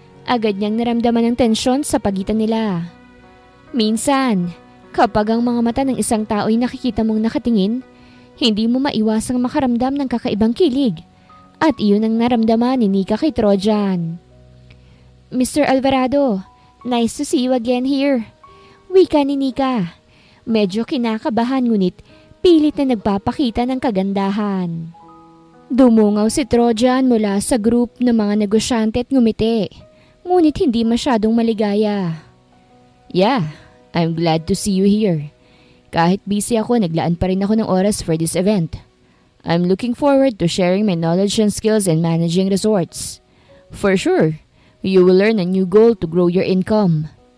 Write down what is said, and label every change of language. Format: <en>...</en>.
<tl>Agad niyang naramdaman ang tensyon sa pagitan nila. Minsan, kapag ang mga mata ng isang tao ay nakikita mong nakatingin, hindi mo maiwasang makaramdam ng kakaibang kilig. At iyon ang naramdaman ni Nika kay Trojan.</tl> <en>Mr. Alvarado, nice to see you again here.</en> <tl>Wika ni Nika. Medyo kinakabahan ngunit pilit na nagpapakita ng kagandahan. Dumungaw si Trojan mula sa group ng mga negosyante at ngumiti, ngunit hindi masyadong maligaya.</tl> <en>Yeah, I'm glad to see you here.</en> <tl>Kahit busy ako, naglaan pa rin ako ng oras</tl> <en>for this event. I'm looking forward to sharing my knowledge and skills in managing resorts. For sure, you will learn a new goal to grow your income.</en>